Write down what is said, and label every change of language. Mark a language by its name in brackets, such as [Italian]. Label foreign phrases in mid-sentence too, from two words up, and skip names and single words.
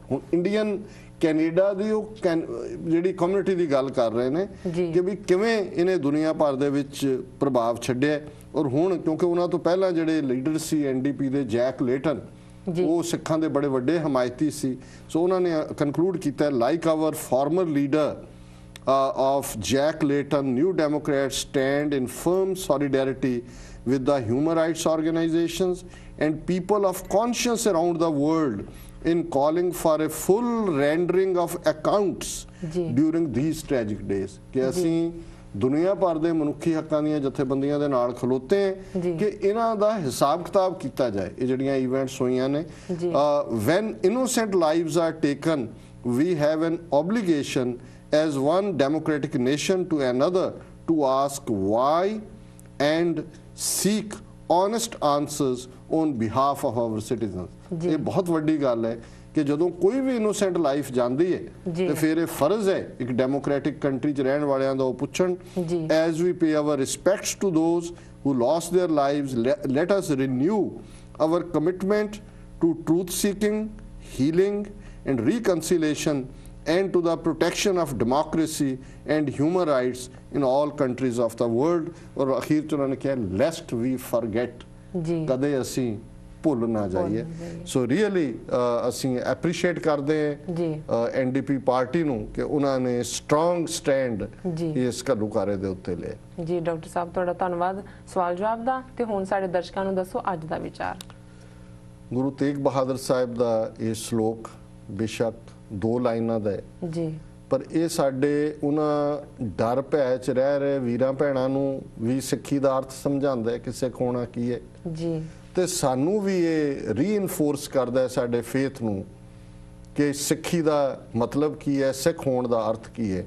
[Punjabi] ਹੁਣ ਇੰਡੀਅਨ ਕੈਨੇਡਾ ਦੀ ਉਹ ਜਿਹੜੀ ਕਮਿਊਨਿਟੀ ਦੀ ਗੱਲ ਕਰ ਰਹੇ ਨੇ ਕਿ ਵੀ ਕਿਵੇਂ ਇਹਨੇ ਦੁਨੀਆ ਭਰ ਦੇ ਵਿੱਚ ਪ੍ਰਭਾਵ ਛੱਡਿਆ। ਔਰ ਹੁਣ ਕਿਉਂਕਿ ਉਹਨਾਂ ਤੋਂ ਪਹਿਲਾਂ ਜਿਹੜੇ ਲੀਡਰ ਸੀ ਐਨਡੀਪੀ ਦੇ, ਜੈਕ ਲੇਟਨ, ਉਹ ਸਿੱਖਾਂ ਦੇ ਬੜੇ ਵੱਡੇ ਹਮਾਇਤੀ ਸੀ। ਸੋ ਉਹਨਾਂ ਨੇ ਕਨਕਲੂਡ ਕੀਤਾ, [English] like our former leader of Jack Layton, New Democrats stand in firm solidarity with the human rights organizations and people of conscience around the world in calling for a full rendering of accounts during these tragic days। [Punjabi] कि ਅਸੀਂ ਦੁਨੀਆ ਭਰ ਦੇ ਮਨੁੱਖੀ ਹੱਕਾਂ ਦੀਆਂ ਜਥੇਬੰਦੀਆਂ ਦੇ ਨਾਲ ਖਲੋਤੇ ਹਾਂ ਕਿ ਇਹਨਾਂ ਦਾ ਹਿਸਾਬ ਕਿਤਾਬ ਕੀਤਾ ਜਾਏ। ਇਹ ਜਿਹੜੀਆਂ ਇਵੈਂਟਸ ਹੋਈਆਂ ਨੇ, [English] when innocent lives are taken, we have an obligation as one democratic nation to another to ask why and seek honest answers on behalf of our citizens। [Punjabi] ਇਹ ਬਹੁਤ ਵੱਡੀ ਗੱਲ ਹੈ ਕਿ ਜਦੋਂ ਕੋਈ ਵੀ [English] innocent life [Punjabi] ਜਾਂਦੀ ਹੈ ਤੇ ਫਿਰ ਇਹ ਫਰਜ਼ ਹੈ ਇੱਕ [English] democratic country [Punjabi] 'ਚ ਰਹਿਣ ਵਾਲਿਆਂ ਦਾ ਉਹ ਪੁੱਛਣ, [English] as we pay our respects to those who lost their lives, let us renew our commitment to truth seeking, healing and reconciliation and to the protection of democracy and human rights in all countries of the world। [Hindi] और अखीर च उन्होंने कहा, [English] lest we forget, [Punjabi] ਕਦੇ ਅਸੀਂ ਭੁੱਲ ਨਾ ਜਾਈਏ। [English] so really [Punjabi] ਅਸੀਂ ਐਪਰੀਸ਼ੀਏਟ ਕਰਦੇ ਹਾਂ ਐਨਡੀਪੀ ਪਾਰਟੀ ਨੂੰ ਕਿ ਉਹਨਾਂ ਨੇ [English] strong stand [Punjabi] ਇਸ ਘੱਲੂਘਾਰੇ ਦੇ ਉੱਤੇ ਲਿਆ। ਜੀ ਡਾਕਟਰ ਸਾਹਿਬ, ਤੁਹਾਡਾ ਧੰਨਵਾਦ ਸਵਾਲ ਜਵਾਬ ਦਾ। ਤੇ ਹੁਣ ਸਾਡੇ ਦਰਸ਼ਕਾਂ ਨੂੰ ਦੱਸੋ ਅੱਜ ਦਾ ਵਿਚਾਰ। ਗੁਰੂ ਤੇਗ ਬਹਾਦਰ ਸਾਹਿਬ ਦਾ ਇਹ ਸ਼ਲੋਕ ਬੇਸ਼ੱਕ 2 ਲਾਈਨਾਂ ਦਾ ਹੈ ਜੀ, ਪਰ ਇਹ ਸਾਡੇ ਉਹਨਾਂ ਡਰ ਭੈ ਚ ਰਹਿ ਰਹੇ ਵੀਰਾਂ ਭੈਣਾਂ ਨੂੰ ਵੀ ਸਿੱਖੀ ਦਾ ਅਰਥ ਸਮਝਾਉਂਦਾ ਹੈ ਕਿ ਸਿੱਖ ਹੋਣਾ ਕੀ ਹੈ ਜੀ, ਤੇ ਸਾਨੂੰ ਵੀ ਇਹ ਰੀਇਨਫੋਰਸ ਕਰਦਾ ਹੈ ਸਾਡੇ ਫੇਥ ਨੂੰ ਕਿ ਸਿੱਖੀ ਦਾ ਮਤਲਬ ਕੀ ਹੈ, ਸਿੱਖ ਹੋਣ ਦਾ ਅਰਥ ਕੀ ਹੈ।